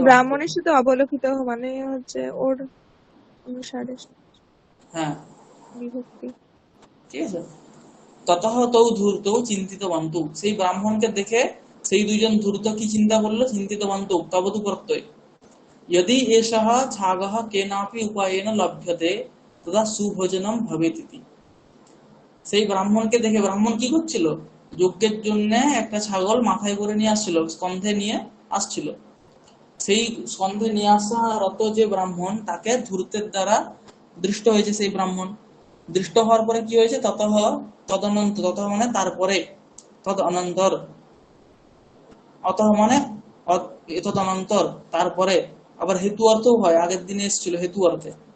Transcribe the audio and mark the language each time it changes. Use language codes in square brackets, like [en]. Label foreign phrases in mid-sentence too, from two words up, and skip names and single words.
[bn] একটা বাক্য। ব্রাহ্মণের সাথে অবলোকিত মানে হচ্ছে ওর অনুসারে হ্যাঁ, বিভক্তি। ঠিক আছে। [sa] ततः तौ धूर्त चिन्तित बान्तु, [bn] সেই ব্রাহ্মণকে দেখে সেই দুইজন ধূর্ত কি চিন্তা করলো, [sa] चिन्तित बान्तु [bn] তবতু প্রত্যয়, [sa] यदि एषः छागः केनापि उपायेन लभ्यते तदा सुभोजनम भवेतिति। [bn] সেই ব্রাহ্মণকে দেখে, ব্রাহ্মণ কি করছিল, যজ্ঞের জন্য একটা ছাগল মাথায় করে নিয়ে আসছিল, স্কন্ধে নিয়ে আসছিল। সেই স্কন্ধে নিয়ে আসা রত যে ব্রাহ্মণ, তাকে ধূর্তের দ্বারা দৃষ্ট হয়েছে। সেই ব্রাহ্মণ দৃষ্ট হওয়ার পরে কি হয়েছে, ততঃ, তদনন্তর, ততঃ মানে তারপরে, তদ অনন্তর, অতঃ মানে তদনন্তর তারপরে, আবার হেতু অর্থও হয়, আগের দিনে এসেছিল হেতু অর্থে।